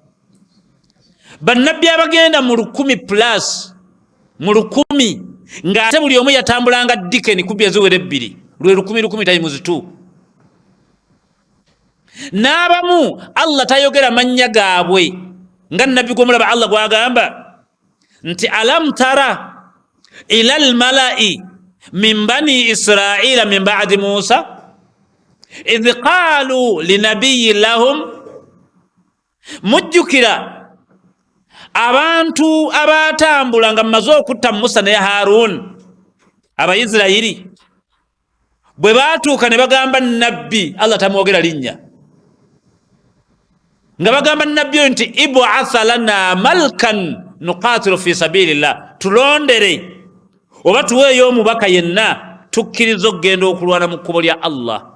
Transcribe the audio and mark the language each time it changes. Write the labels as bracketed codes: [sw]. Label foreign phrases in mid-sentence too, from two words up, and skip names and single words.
[lg] Bannabbi abagenda mu 100+ mu 100 ng'ate buli omu yatambulanga dikeni kubbi eziwera 2 lwe 10 times 2. N'abamu Allah tayogera mannya gaabwe nga nabbi gw'omulaba Allah gwagamba nti [ar] ألم تر إلى الملإ من بني إسرائيل من بعد موسى إذ قالوا لنبي لهم. [lg] Mujjukira abantu abatambula nga mmaze okutta Musa ne Harun, Abayisirayiri bwe baatuuka ne bagamba nabbi Allah tamwogera linnya nga bagamba nabbi nti [ar] ابعث لنا ملكا نقاتل في سبيل الله, [lg] tulondere oba tuweeyo omubaka yenna tukkiriza okugenda okulwana mu kkubo lya Allah.